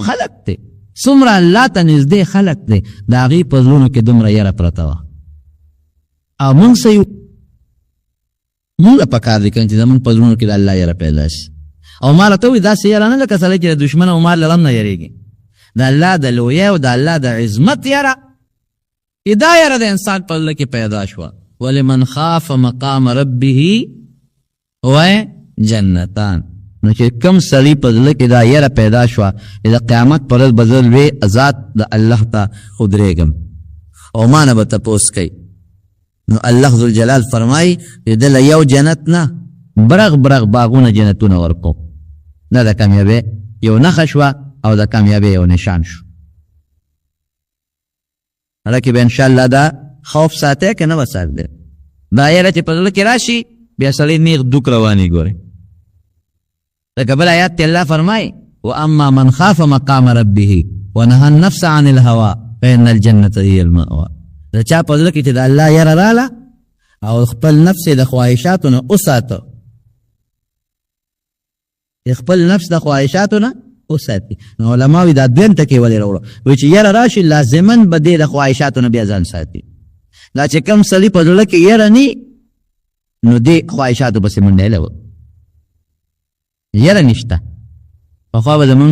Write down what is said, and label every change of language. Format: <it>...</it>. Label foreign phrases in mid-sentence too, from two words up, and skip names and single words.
<ps>خلق دی څومره الله ته نږدې خلق دی د هغې په زړونو کې دومره یره پرته وه او موږ څه یو موږ په کار دی کنه چې زموږ په زړونو کې د الله یره پیدا شي او ما راته وایي داسې یره نه لکه سړی چې د دشمن او مال له غم نه یریږي د الله د لویۍ او د الله د عظمت یره دا یره د انسان په زړه کې پیدا شوه</ps> <ar>ولمن خاف مقام ربه و جنتان</ar> <ps>نو چې کم سړي په زړه کې دا یره پیدا شوه چې د قیامت پر ورځ به زه لوی ذات د الله ته ودرېږم او ما نه به تپوس کوي نو الله ذوالجلال فرمایي چې ده له یو جنت نه برغ برغ باغونه جنتونه ورکو دا د کامیابۍ یو نښه شوه او د کامیابۍ یو نشان شو هلکې به انشاءالله دا خوف ساتی که نه به ساتلی دا یره چې په زړه کې راشي بیا سړی نیغ دوک رواني ګوري لکه بل آیات ته الله فرمایي</ps> <ar>واما من خاف مقام ربه ونهى النفس عن الهوى فإن الجنة هي المأوى</ar> <ps>د چا په زړه کې چې د الله یره راله او خپل نفس د خواهشاتو نه وساته خپل نفس د خواهشاتو نه وساتي نو علماء دا دویم ټکی ولې راوړه وایي چې یره راشي لازما به دې د خواهشاتو نه بیا ځان ساتي دا چې کوم سړي په زړه کې یره نی نو دې خواهشاتو پسې منډی له یره نشته پخوا به زمونږ</ps>